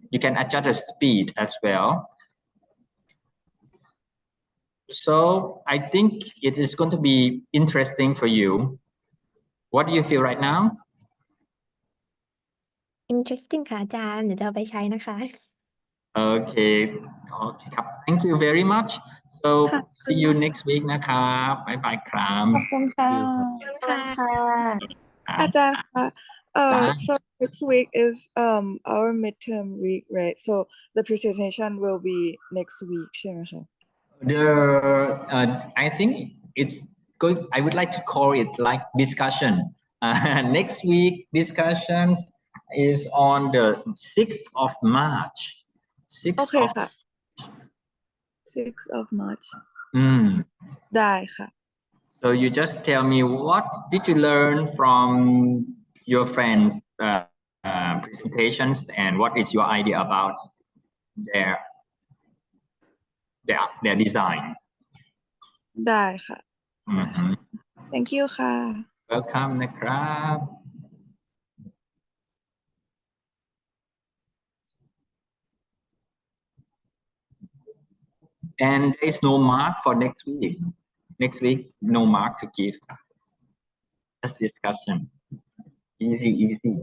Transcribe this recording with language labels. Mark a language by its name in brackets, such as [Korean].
[English] You can adjust the speed as well. So I think it is going to be interesting for you. What do you feel right now? [Thai] Interesting ค่ะอาจารย์เดี๋ยวจะเอาไปใช้นะคะ [English] Okay. Okay [Thai] ครับ [English] Thank you very much. So see you next week [Thai] นะครับบ๊ายบายครับ ขอบคุณค่ะ อาจารย์ค่ะ [English] so next week is our midterm week, right? So the presentation will be next week [Thai] ใช่ไหมคะ [English] I think it's good. I would like to call it like discussion. Next week discussions is on the 6th of March. 6th Okay of [Thai] ค่ะ [English] 6th of March [Thai] ได้ค่ะ [English] So you just tell me what did you learn from your friends' presentations and what is your idea about their design? [Thai] ได้ค่ะ [English] thank you [Thai] ค่ะ [English] Welcome [Thai] นะครับ [English] And there is no mark for next week. Next week, no mark to give. Just discussion. Easy.